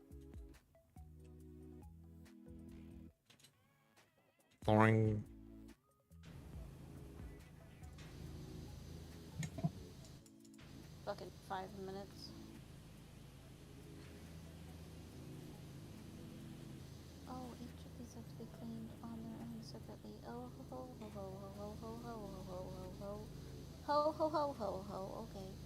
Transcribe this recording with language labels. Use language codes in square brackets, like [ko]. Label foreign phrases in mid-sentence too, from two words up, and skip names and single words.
[en] Boring. Fucking 5 minutes. Oh, each of these have to be cleaned on their own separately. Oh, ho, ho, ho, ho, ho, ho, ho, ho, ho, ho, ho. Ho, ho, ho, ho, ho, okay.